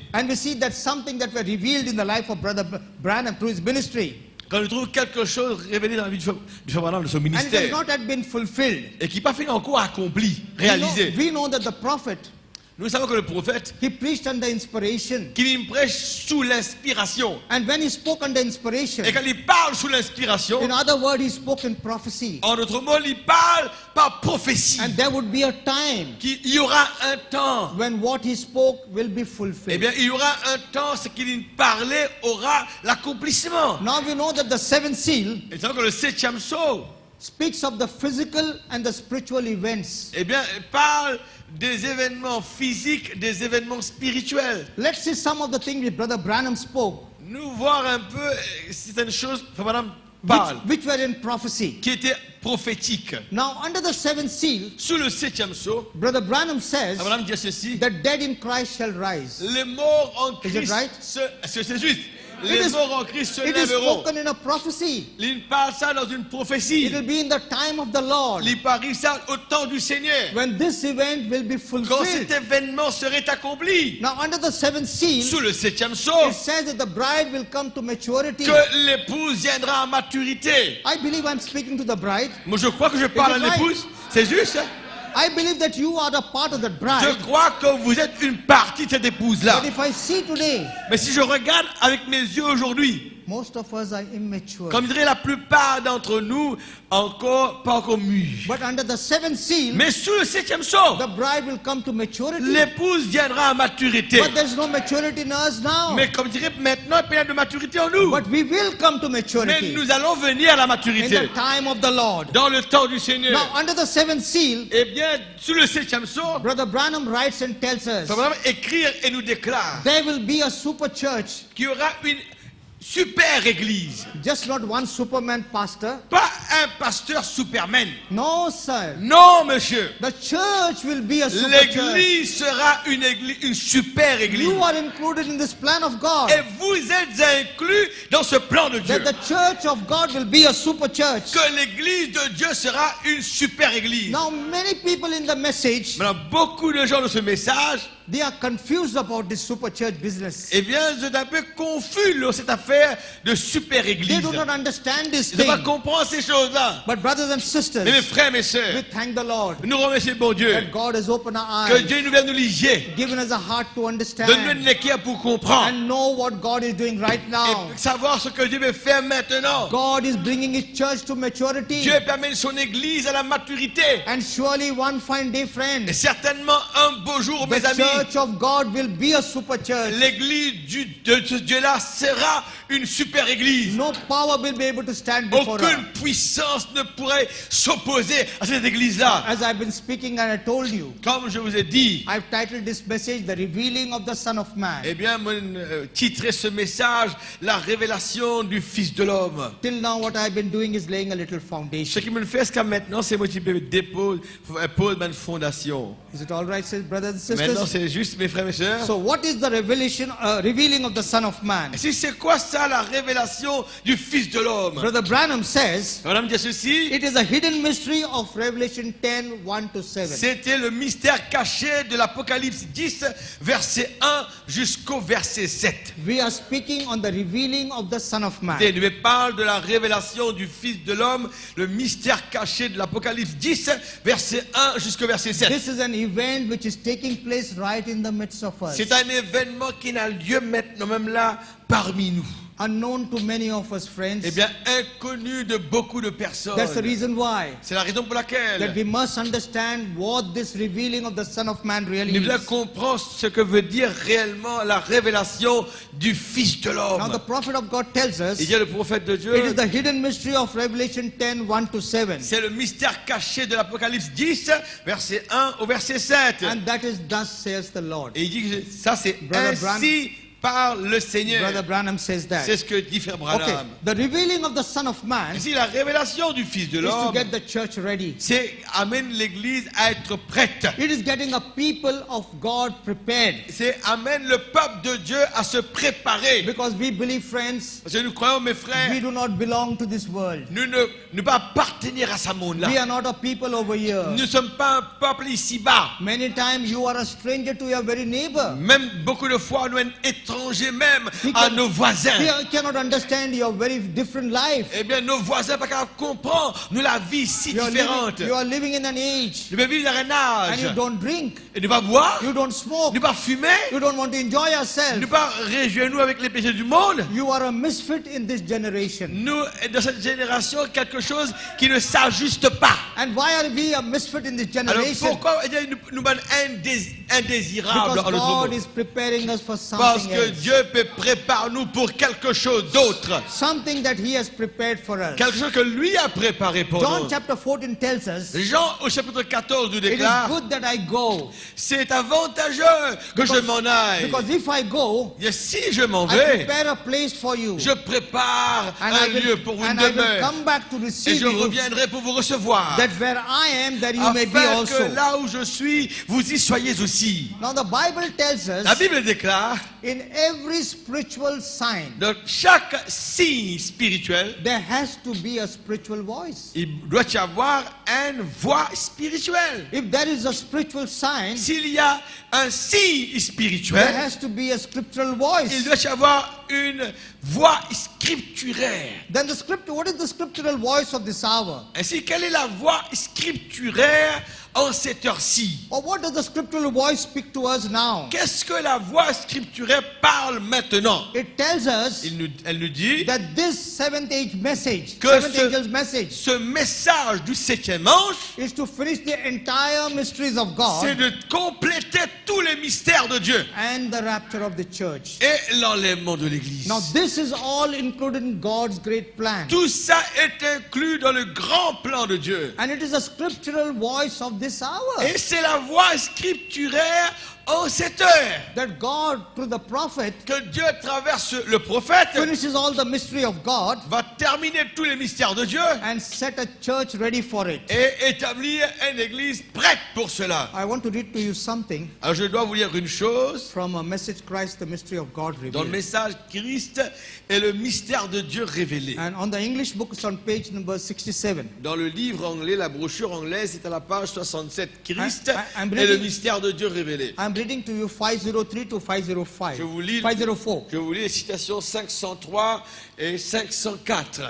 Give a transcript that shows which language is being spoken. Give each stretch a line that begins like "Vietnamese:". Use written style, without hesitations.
English: and we see that something that were revealed in the life of Brother Branham through his ministry,
French: quand nous trouvons quelque chose révélé dans la vie du frère Branham, de son
English: and it has
French: ministère,
English: not yet been fulfilled.
French: et qui n'est pas fait encore accompli, réalisé.
English: We know that the prophet,
French: Nous savons que le prophète,
English: he preached under inspiration.
French: qu'il prêche sous l'inspiration.
English: And when he spoke under inspiration,
French: Et quand il parle sous l'inspiration,
English: in other words, he spoke in prophecy.
French: en d'autres mots, il parle par prophétie.
English: And there would be a time
French: Qu'il y aura un temps.
English: when what he spoke will be
French: Eh
English: fulfilled.
French: bien, il y aura un temps, ce qu'il parlait aura l'accomplissement.
English: Now we know that the seventh seal
French: Et nous savons que le septième sceau,
English: speaks of the physical and the spiritual events.
French: eh bien, parle des événements physiques, des événements spirituels.
English: Let's see some of the things that Brother Branham spoke,
French: Nous voir un peu certaines choses, Madame parle,
English: which were in prophecy.
French: qui étaient prophétiques.
English: Now, under the seventh seal,
French: Sous le septième sceau,
English: Brother Branham says,
French: Madame dit ceci:
English: the dead in Christ shall rise.
French: les morts en
English: Is it
French: Christ,
English: right?
French: est-ce que c'est juste? Les morts en Christ se
English: It is
French: lèveront.
English: spoken in a prophecy.
French: Il parle ça dans une prophétie.
English: It will be in the time of the Lord
French: Il parle ça au temps du Seigneur.
English: when this event will be
French: Quand
English: fulfilled.
French: cet événement serait accompli.
English: Now, under the seventh seal,
French: Sous le 7e
English: it
French: sceau.
English: says that the bride will come to maturity.
French: Que l'épouse viendra à maturité.
English: I believe I'm speaking to the bride.
French: Moi, je crois que je parle à
English: Is it right?
French: l'épouse. C'est juste, hein?
English: I believe that you are a part of that
French: Je
English: bride.
French: crois que vous êtes une partie de cette épouse-là.
English: But if I see today,
French: Mais si je regarde avec mes yeux aujourd'hui,
English: most of us are immature.
French: comme dirait la plupart d'entre nous, pas encore mûrs.
English: But under the seventh seal,
French: Mais sous le 7e sceau,
English: the bride will come to maturity.
French: l'épouse viendra à maturité.
English: But there's no maturity in us now.
French: Mais comme dirait maintenant, il y a de maturité en nous.
English: But we will come to
French: Mais
English: maturity
French: nous allons venir à la
English: in
French: maturité.
English: the time of the Lord.
French: Dans le temps du Seigneur.
English: Now, under the seventh seal,
French: Eh bien, sous le 7e sceau,
English: Brother Branham writes and tells us
French: ça va écrire et nous déclare
English: there will be a super church,
French: qu'il y aura une super église.
English: just not one Superman pastor.
French: Pas un pasteur Superman.
English: No, sir.
French: Non, monsieur.
English: The church will be a super church.
French: L'église sera une super église.
English: You are included in this plan of God.
French: Et vous êtes inclus dans ce plan de Dieu.
English: That the church of God will be a super church.
French: Que l'église de Dieu sera une super église.
English: Now, many people in the message,
French: Maintenant, beaucoup de gens de ce message,
English: they are confused about this super church business.
French: eh bien, vous êtes un peu confus dans cette affaire de super
English: They
French: église.
English: do not understand this
French: Ils ne
English: thing.
French: pas comprendre ces choses-là.
English: But brothers and
French: Mais mes
English: sisters,
French: frères, mes sœurs,
English: we thank the Lord
French: nous remercions bon Dieu.
English: that God has opened our
French: Que
English: eyes,
French: Dieu nous vienne nous lier.
English: given us a heart to
French: Donne-nous
English: understand
French: une équerre pour comprendre.
English: and know what God is doing right now.
French: Et savoir ce que Dieu veut faire maintenant.
English: God is bringing His church to maturity.
French: Dieu permet son église à la maturité.
English: And surely one fine day,
French: Et
English: friends,
French: certainement un beau jour, mes
English: the
French: amis,
English: church of God will be a super church.
French: l'église de ce Dieu-là sera une super église.
English: No power will be able to stand before
French: Aucune
English: us.
French: puissance ne pourrait s'opposer à cette église-là.
English: As I've been speaking and I told you,
French: Comme je vous ai dit,
English: I've titled this message, The Revealing of the Son of Man.
French: eh bien, titré ce message, la révélation du Fils de l'homme.
English: Till now, what I've been doing is laying a little
French: Ce
English: foundation.
French: qui me fait jusqu'à maintenant, c'est moi qui pose ma fondation.
English: Is it all right, brothers and
French: Maintenant,
English: sisters?
French: c'est juste, mes frères et sœurs.
English: So, what is the revealing of the Son of Man?
French: Et si c'est quoi ça, la révélation du Fils de l'homme?
English: Brother Branham says,
French: Madame dit ceci,
English: it is a hidden mystery of Revelation 10, 1 to 7.
French: c'était le mystère caché de l'Apocalypse 10, verset 1 jusqu'au verset 7.
English: We are speaking on the revealing of the Son of Man.
French: Il nous parle de la révélation du Fils de l'homme, le mystère caché de l'Apocalypse 10, verset 1 jusqu'au verset 7.
English: This is an event which is taking place right in the midst of us.
French: C'est un événement qui a lieu maintenant même là parmi nous.
English: Unknown to many of us, friends.
French: Eh bien, inconnu de beaucoup de personnes.
English: That's the reason why.
French: C'est la raison pour
English: That
French: laquelle
English: we must understand what this revealing of the Son of Man really
French: nous devons
English: is.
French: comprendre ce que veut dire réellement la révélation du Fils de
English: Now,
French: l'homme.
English: the prophet of God tells us
French: Il dit le prophète de
English: it
French: Dieu,
English: is the hidden mystery of Revelation 10, 1 to 7.
French: c'est le mystère caché de l'Apocalypse 10, verset 1 au verset 7.
English: And that is thus says the Lord.
French: Et il dit que ça c'est
English: Brother
French: ainsi par le Seigneur.
English: Brother Branham says that.
French: C'est ce que dit Frère
English: Okay,
French: Branham.
English: the revealing of the Son of Man is
French: Ici, la révélation du Fils de
English: to
French: l'homme,
English: get the church ready.
French: c'est amène l'Église à être prête.
English: It is getting a people of God prepared.
French: C'est amène le peuple de Dieu à se préparer.
English: Because we believe, friends,
French: Parce que nous croyons, mes
English: we
French: frères,
English: do not belong to this world.
French: nous ne pas appartenir à ce monde-là.
English: We are not a people over here.
French: Nous ne sommes pas un peuple ici-bas.
English: Many times you are a stranger to your very neighbor.
French: Même beaucoup de fois, nous sommes étrangers même
English: He
French: à
English: can-
French: nos voisins.
English: He cannot understand your very different life.
French: Eh bien, nos voisins pas capables de comprendre nous la vie si différente.
English: You are living in an age
French: Nous vivons dans un
English: and you
French: âge
English: don't drink,
French: et ne pas boire,
English: you don't smoke,
French: ne pas fumer,
English: you don't want to enjoy yourself.
French: ne pas réjouir nous avec les péchés du monde.
English: You are a misfit in this generation.
French: Nous, dans cette génération, quelque chose qui ne s'ajuste pas.
English: And why are we a misfit in this
French: Alors
English: generation?
French: pourquoi nous sommes indésirables
English: Because
French: en notre
English: God
French: monde?
English: is preparing us for
French: Parce
English: something
French: que
English: else.
French: Dieu prépare nous pour quelque chose d'autre.
English: Something that He has prepared for us.
French: Quelque chose que lui a préparé pour
English: John
French: nous.
English: chapter 14 tells us,
French: Jean au chapitre 14 nous
English: it is
French: déclare,
English: good that I go.
French: c'est avantageux que je m'en aille.
English: Because if I go,
French: Et si je m'en
English: I
French: vais,
English: prepare a place for you.
French: je prépare
English: And
French: un
English: I will,
French: lieu pour une
English: and I will
French: demeure.
English: come back to
French: Et
English: receive
French: je
English: you,
French: reviendrai pour vous recevoir.
English: that where I am, that you may be
French: Afin
English: also.
French: que là où je suis, vous y soyez aussi.
English: Now the Bible tells
French: La
English: us
French: Bible déclare
English: in every spiritual sign,
French: dans chaque signe spirituel,
English: there has to be a spiritual voice.
French: il doit y avoir une voix spirituelle.
English: If there is a spiritual sign,
French: S'il y a un signe
English: there
French: spirituel,
English: has to be a scriptural
French: il
English: voice.
French: doit y avoir une voix scripturaire.
English: Then the script, what is the scriptural voice of this hour?
French: Ainsi, quelle est la voix scripturaire en cette heure-ci?
English: Or what does the scriptural voice speak to us now?
French: Qu'est-ce que la voix scripturaire parle maintenant?
English: It tells us
French: Elle nous dit
English: that this seventh age message,
French: que
English: seventh angel's message,
French: ce message du septième ange,
English: is to finish the entire mysteries of
French: c'est
English: God
French: de compléter tous les mystères de Dieu
English: and the rapture of the church.
French: et l'enlèvement de l'Église.
English: Now this is all included in God's great plan.
French: Tout ça est inclus dans le grand plan de Dieu.
English: And it is a scriptural voice of this hour.
French: Et c'est la voix scripturaire en cette heure
English: That God, through the prophet,
French: que Dieu, à travers le prophète,
English: finishes all the mystery of God
French: va terminer tous les mystères de Dieu
English: and set a church ready for it.
French: et établir une église prête pour cela.
English: I want to read to you something
French: Alors je dois vous lire une chose.
English: from a message Christ, the mystery of God
French: Dans le
English: revealed.
French: message Christ et le mystère de Dieu révélé.
English: And on the English book, it's on page number 67.
French: Dans le livre anglais, la brochure anglaise, c'est à la page 67.
English: Christ I'm
French: et le
English: reading-
French: mystère de Dieu révélé.
English: I'm reading to you 503 to 505.
French: Je vous lis, 504. je vous lis les citations 503 et 504.